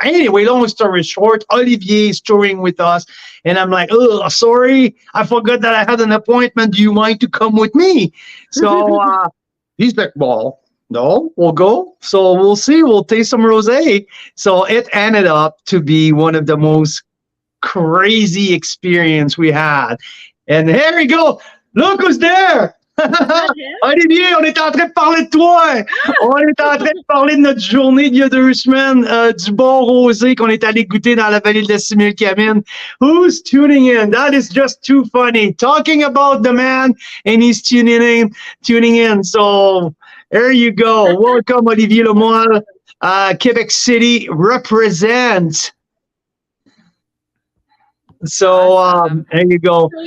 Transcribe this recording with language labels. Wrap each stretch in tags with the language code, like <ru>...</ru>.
<en>Anyway, long story short, Olivier is touring with us, and I'm like, oh, sorry, I forgot that I had an appointment. Do you mind to come with me? So he's like, well, no, we'll go. So we'll see. We'll taste some rosé. So it ended up to be one of the most crazy experience we had. And here we go. Look who's there.</en> <fr>Olivier, on est en train de parler de toi. On est en train de parler de notre journée d'il y a 2 semaines, du bon rosé qu'on est allé goûter dans la vallée de la Similkameen.</fr> <en>Who's tuning in? That is just too funny. Talking about the man, and he's tuning in. So there you go. Welcome, Olivier Lemoyle. Quebec City represent. So there you go.</en>